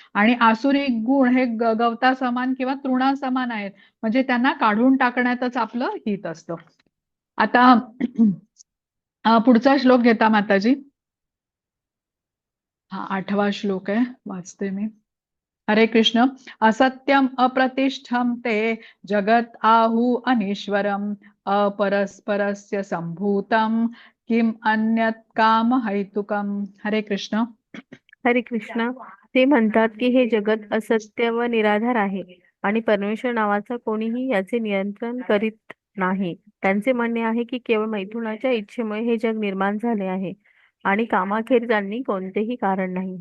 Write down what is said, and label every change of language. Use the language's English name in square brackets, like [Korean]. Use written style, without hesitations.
[Marathi] आणि आसुरी गुण हे गवता समान किंवा तृणा समान आहेत, म्हणजे त्यांना काढून टाकण्यातच आपलं हित असतं. आता पुढचा श्लोक घेता माताजी. हा, 8वा श्लोक आहे, वाचते मी. हरे कृष्ण. [Sanskrit] असत्यम अप्रतिष्ठम ते जगत आहु अनीश्वरम अपरस्परस्य संभूतम किम अन्यत् काम हैतुकम. [Marathi] हरे कृष्ण. हरे कृष्ण. ते म्हणतात की हे जगत असत्य व निराधार आहे आणि परमेश्वर नावाचा कोणीही याचे नियंत्रण करीत नाही. त्यांचे म्हणणे आहे की केवळ मैथुनाच्या इच्छेमुळे हे जग निर्माण झाले आहे आणि कामाखेर त्यांनी कोणतेही कारण नाही.